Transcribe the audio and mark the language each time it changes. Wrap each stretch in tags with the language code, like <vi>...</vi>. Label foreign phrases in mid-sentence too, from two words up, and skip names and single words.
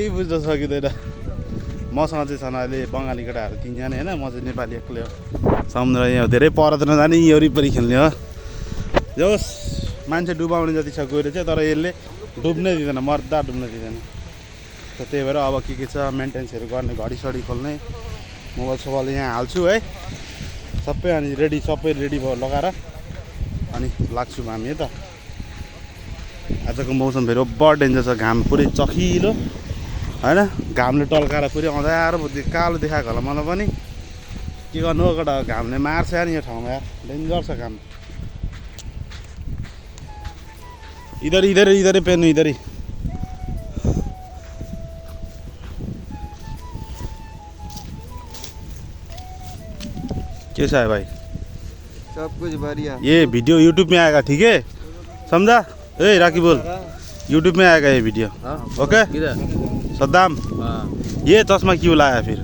<ne>बुझ्न सकिँदैन मसँग चाहिँ छन् अहिले बङ्गाली केटाहरू 3 जना होइन म चाहिँ नेपाली एक्लै हो समुद्र यहाँ धेरै पर त नजाने यी वरिपरि खेल्ने हो जस मान्छे डुबाउने जति छ गएर चाहिँ तर यसले डुब्नै दिँदैन मर्दा डुब्न दिँदैन त त्यही भएर अब के छ मेन्टेन्सहरू गर्ने घडी खोल्ने मोबाइल सोबाइल यहाँ हाल्छु है सबै अनि सबै रेडी भयो लगाएर अनि लाग्छौँ हामी है त आजको मौसम फेरि</ne> <en>over danger</en> <ne>छ घाम पुरै चखिलो होइन घामले टल्काएर पुरै अँध्यारो कालो देखाएको होला मलाई पनि के गर्नु हो केटा घामले मार्छ नि यो ठाउँमा यार डेन्जर छ घाम</ne> <hi>इधर पेन इधर ही कैसा है भाई सब कुछ बढ़िया ये वीडियो YouTube में आएगा ठीक है समझा ए राकी बोल YouTube में आएगा ये वीडियो ओके सद्दाम ये चश्मा क्यों लाया फिर</hi>